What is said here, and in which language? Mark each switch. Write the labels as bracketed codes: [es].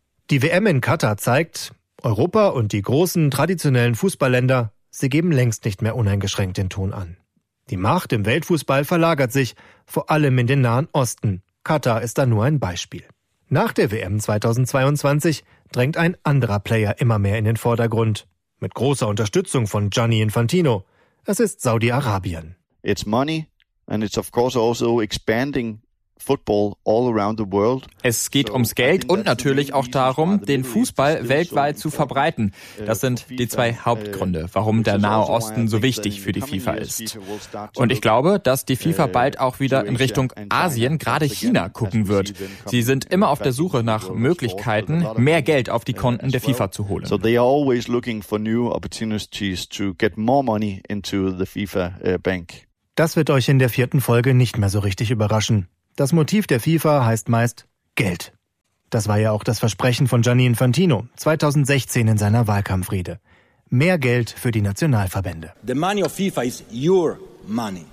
[de] Die WM in Katar zeigt, Europa und die großen traditionellen Fußballländer, sie geben längst nicht mehr uneingeschränkt den Ton an. Die Macht im Weltfußball verlagert sich, vor allem in den Nahen Osten. Katar ist da nur ein Beispiel. Nach der WM 2022 drängt ein anderer Player immer mehr in den Vordergrund. Mit großer Unterstützung von Gianni Infantino. Es ist Saudi-Arabien. [en] It's money and it's of course also expanding football all around the world. [de] Es geht ums Geld und natürlich auch darum, den Fußball weltweit zu verbreiten. Das sind die zwei Hauptgründe, warum der Nahe Osten so wichtig für die FIFA ist. Und ich glaube, dass die FIFA bald auch wieder in Richtung Asien, gerade China, gucken wird. Sie sind immer auf der Suche nach Möglichkeiten, mehr Geld auf die Konten der FIFA zu holen. [en] So they are always looking for new opportunities to get more money into the FIFA bank. [de] Das wird euch in der vierten Folge nicht mehr so richtig überraschen. Das Motiv der FIFA heißt meist Geld. Das war ja auch das Versprechen von Gianni Infantino 2016 in seiner Wahlkampfrede. Mehr Geld für die Nationalverbände. [en] The money of FIFA is your money.